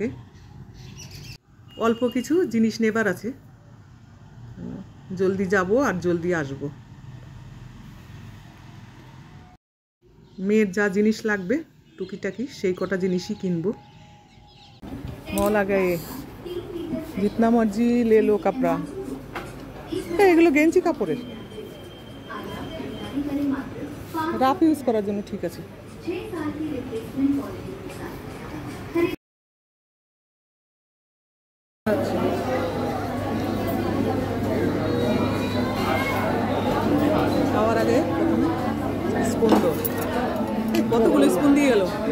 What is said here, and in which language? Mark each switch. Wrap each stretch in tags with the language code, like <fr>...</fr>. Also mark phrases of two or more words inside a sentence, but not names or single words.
<bn>অল্প কিছু জিনিস নেবার আছে, জলদি যাব আর জলদি আসব। মেয়ের যা জিনিস লাগবে টুকিটাকি সেই কটা জিনিসই কিনবো।</bn> <hi>মল आ गए, जितना मर्जी ले लो कपड़ा।</hi> <bn>এগুলো গেঞ্জি কাপড়ের,</bn> <en>rough use</en> <bn>করার জন্য ঠিক আছে। খাওয়ার আগে স্পুন তো কতগুলো স্পুন দিয়ে গেল।</bn>